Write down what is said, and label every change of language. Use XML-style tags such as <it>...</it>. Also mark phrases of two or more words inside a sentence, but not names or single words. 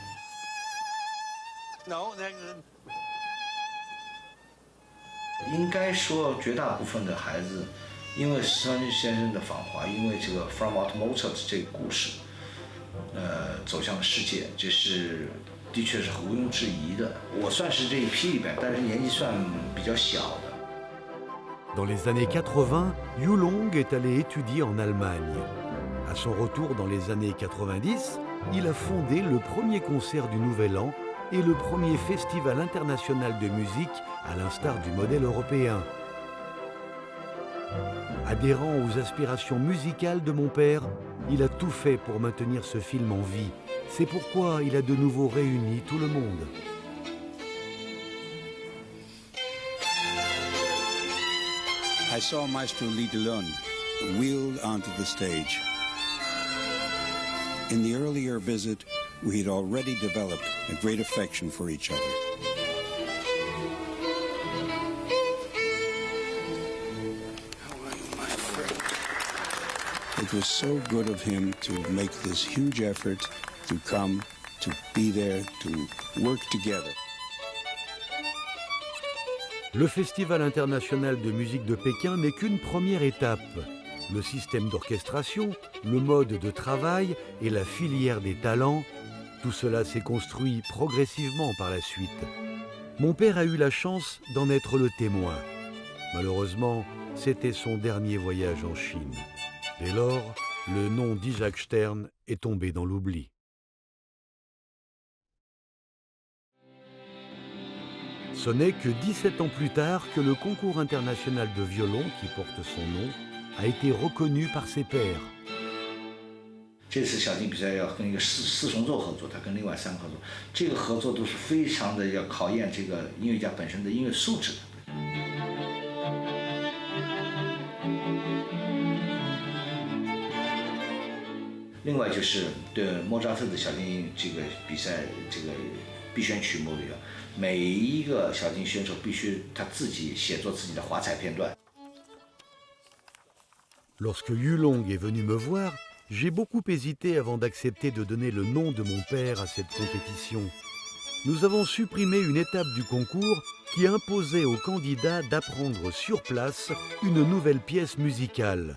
<zh>应该说，绝大部分的孩子，因为施川先生的访华，因为这个 From Out Mozart 这个故事，走向了世界，这是。的确是毋庸置疑的，我算是这一批里边，但是年纪算比较小的。</zh> <fr>Dans les années 80, Yu Long est allé étudier en Allemagne. À son retour dans les années 90, il a fondé le premier concert du Nouvel An et le premier festival international de musique à l'instar du modèle européen. Adhérant aux aspirations musicales de mon père, il a tout fait pour maintenir ce film en vie. C'est pourquoi il a de nouveau réuni tout le monde.</fr> <en>I saw Maestro Li Delun wheeled onto the stage. In the earlier visit, we had already developed a great affection for each other. It was so good of him to make this huge effort to come, to be there, to work together.</en> <fr>Le Festival international de musique de Pékin n'est qu'une première étape. Le système d'orchestration, le mode de travail et la filière des talents, tout cela s'est construit progressivement par la suite. Mon père a eu la chance d'en être le témoin. Malheureusement, c'était son dernier voyage en Chine. Dès lors, le nom d'Isaac Stern est tombé dans l'oubli. Ce n'est que 17 ans plus tard que le concours international de violon qui porte son nom a été reconnu par ses pairs.</fr> <zh>这次小提比赛要跟一个四重奏合作，他跟另外3个合作，这个合作都是非常的要考验这个音乐家本身的音乐素质的。另外就是对莫扎特的小提这个比赛这个必选曲目里，每一个小提选手必须他自己写作自己的华彩片段。</zh> <fr>Lorsque Yulong est venu me voir, j'ai beaucoup hésité avant d'accepter de donner le nom de mon père à cette compétition. Nous avons supprimé une étape du concours qui imposait aux candidats d'apprendre sur place une nouvelle pièce musicale.</fr>